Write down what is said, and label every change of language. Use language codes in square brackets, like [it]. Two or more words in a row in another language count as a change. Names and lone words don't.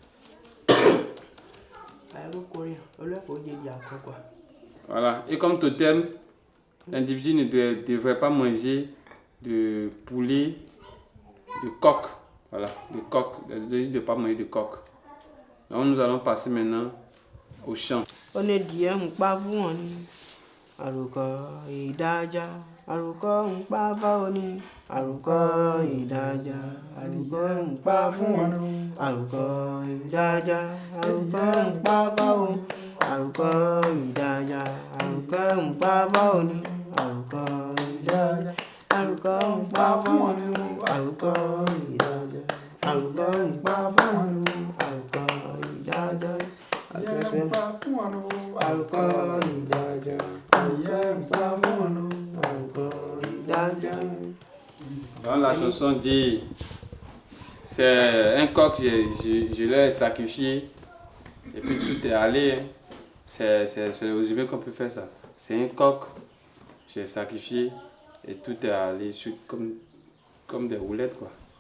[fr] Voilà. Et comme totem, l'individu ne devrait pas manger de poulet, de coq. Voilà, de coq. Il ne devrait pas manger de coq. Donc nous allons passer maintenant au champ. On est bien, [yo] Àròkọ ìdájà, àròkọ ń pa fáwọn ni. Àròkọ ìdájà, àròkọ ń pa fún wọn ni. Àròkọ ìdájà, àròkọ ń pa fáwọn. Àròkọ ìdájà, àròkọ ń pa fáwọn ni. Àròkọ ìdájà, àròkọ ń pa fáwọn ni. Àròkọ ìdájà, àròkọ ń pa fáwọn ni. Àròkọ ìdájà, àròkọ ń pa fáwọn ni. Àròkọ ìdájà. [fr] Dans la chanson dit, c'est un coq, je l'ai sacrifié et puis tout est allé. C'est le résumé qu'on peut faire ça. C'est un coq, j'ai sacrifié et tout est allé comme des roulettes quoi.